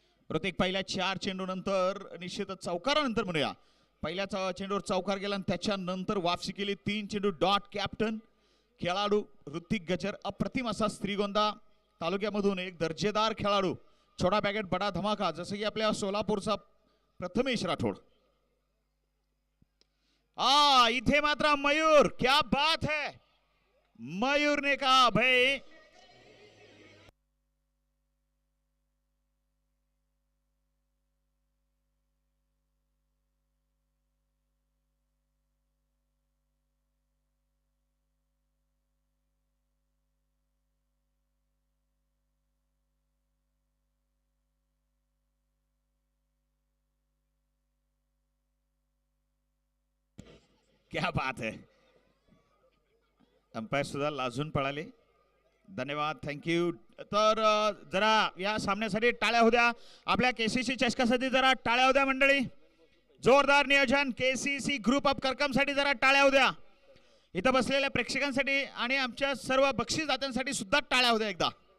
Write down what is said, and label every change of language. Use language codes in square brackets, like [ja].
[mr] ऋतिक पहिल्या 4 चेंडू नंतर निश्चितच चौकारानंतर म्हणूया, पहिल्या चेंडूवर चौकार गेला आणि त्याच्यानंतर वापसी केली. 3 चेंडू डॉट. कॅप्टन खेळाडू ऋतिक गजर, अप्रतिम असा श्रीगोंदा तालुक्यामधून एक दर्जेदार खेळाडू. [hi] छोटा पॅकेट बडा धमाका, [mr] जसं की आपल्या सोलापूरचा प्रथमेश राठोड. इथे मात्र मयूर, [hi] क्या बात है, मयूर ने कहा भाई क्या बात है. [mr] अंपायर सुद्धा लाजून पळाले. धन्यवाद, थँक्यू. तर जरा या सामन्यासाठी टाळ्या होत्या, आपल्या केसीसी चषकासाठी जरा टाळ्या होत्या मंडळी. जोरदार नियोजन केसीसी ग्रुप ऑफ करकमसाठी जरा टाळ्या होत्या. इथं बसलेल्या प्रेक्षकांसाठी आणि आमच्या सर्व बक्षीसदात्यांसाठी सुद्धा टाळ्या होत्या एकदा.